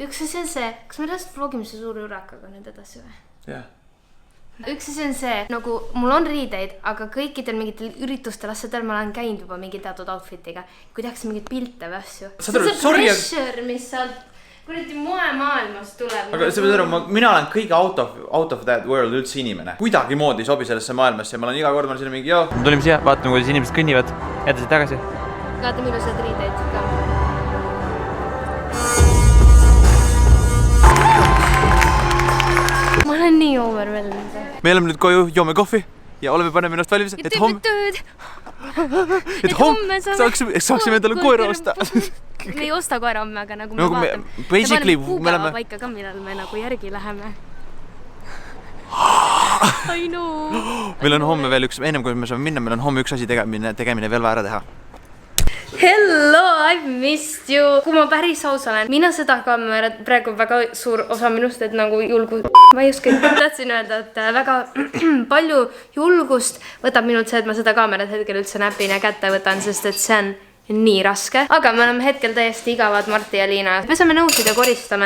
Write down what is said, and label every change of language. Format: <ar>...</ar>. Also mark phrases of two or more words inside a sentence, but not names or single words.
<et>Üks asi on see, kas me lähest vlogime see suure ürakaga nüüd edasi või? Jah. Üks asi on see, nagu mul on riideid, aga kõikidel mingitel üritustel asjadel ma olen käinud juba mingi teatud outfitiga. Kui tehakse mingeid pilte või asju. See on see pressure, mis sealt kuradi moemaailmast tuleb. Aga sa pead aru, mina olen kõige</et> <en>out of that world</en> <et>üldse inimene. Kuidagimoodi ei sobi sellesse maailmasse ja ma olen iga kord siin mingi, joo. Me tulime siia, vaatame, kuidas inimesed kõnnivad. Edasi tagasi. Vaatame ilusad riideid ka. Ma olen nii overwhelmed. Me oleme nüüd koju, joome kohvi ja oleme paneme ennast valmis, et homme saaksime endale koera osta. Me ei osta koera homme, aga nagu me Nagu me- vaatame. basically, me paneme me oleme- kuupäeva paika ka, millal me nagu järgi läheme.</et> <en>I know.</en> <et>Meil on homme veel üks, ennem kui me saame minna, meil on homme üks asi tegemine veel vaja ära teha.</et> <en>Hello, I've missed you.</en> <et>Kui ma päris aus olen, mina seda kaamerat praegu väga suur osa minust, et nagu ma ei oska, tahtsin öelda, et väga palju julgust võtab minult see, et ma seda kaamerat hetkel üldse näpin ja kätte võtan, sest et see on nii raske. Aga me oleme hetkel täiesti igavad Marti ja Liina. Me saame nõusid ja koristame.</et>